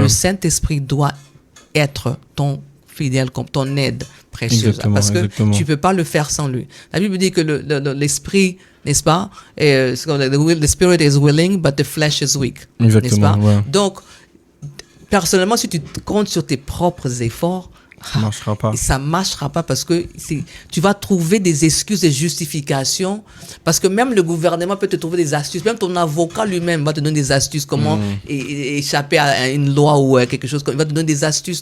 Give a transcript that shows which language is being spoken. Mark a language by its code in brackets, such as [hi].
[fr] Le Saint-Esprit doit être ton fidèle, ton aide précieuse. Parce que tu peux pas le faire sans lui. La Bible dit que l'esprit, n'est-ce pas? [en] The spirit is willing, but the flesh is weak. [fr] N'est-ce pas? Ouais. Donc, personnellement, si tu comptes sur tes propres efforts, ça marchera pas. Ça marchera pas parce que tu vas trouver des excuses, des justifications. Parce que même le gouvernement peut te trouver des astuces. Même ton avocat lui-même va te donner des astuces. Comment échapper à une loi ou quelque chose. Il va te donner des astuces.